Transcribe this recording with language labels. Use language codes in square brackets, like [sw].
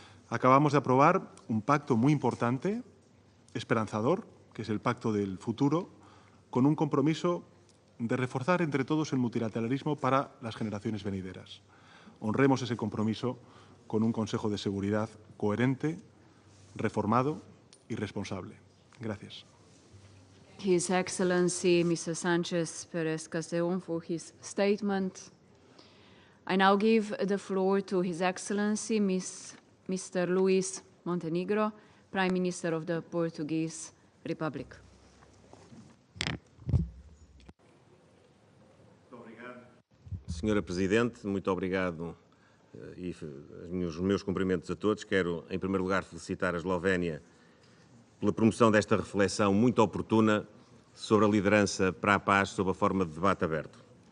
[es] Acabamos de aprobar un pacto muy importante, esperanzador, que es el Pacto del Futuro, con un compromiso de reforzar entre todos el multilateralismo para las generaciones venideras. Honremos ese compromiso con un Consejo de Seguridad coherente, reformado y responsable. Gracias. [en] His Excellency Mr. Sanchez Perez Castellón for his statement. I now give the floor to His Excellency Mr. Luís Montenegro, Prime Minister of the Portuguese Republic. [pt] Senhora Presidente, muito obrigado e os meus cumprimentos a todos. Quero, em primeiro lugar, felicitar a Eslovénia pela promoção desta reflexão muito oportuna sobre a liderança para a paz sob a forma de debate aberto.